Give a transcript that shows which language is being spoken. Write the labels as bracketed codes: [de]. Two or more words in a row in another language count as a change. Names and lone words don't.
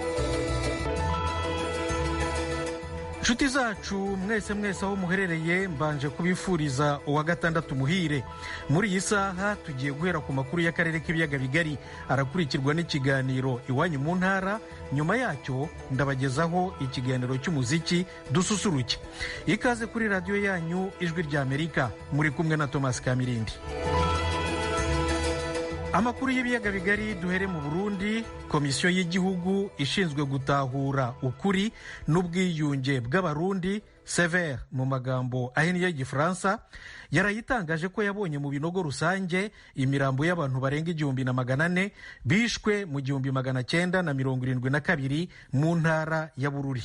[rw] Nshuti zacu mwese aho muherereye, mbanje kubifuriza uwa gatandatu muhire. muri iyi saha tugiye guhera ku makuru y'akarere k'ibiyaga bigari, arakurikirwa n'ikiganiro iwanyu mu ntara. nyuma yacyo ndabagezaho ikiganiro cy'umuziki dususuruke. ikaze kuri radiyo yanyu ijwi ry'Amerika, muri kumwe na Thomas Kamirindi. Amakuru y'ibiyaga bigari duhere mu Burundi. Komisiyo y'igihugu ishinzwe gutahura ukuri n'ubwiyunge bw'abarundi, Sever mu magambo ahinnye y'igifaransa, yarayitangaje ko yabonye mu binogo rusange imirambo y'abantu barenga 1,400 bishwe mu 1972 mu ntara ya Bururi.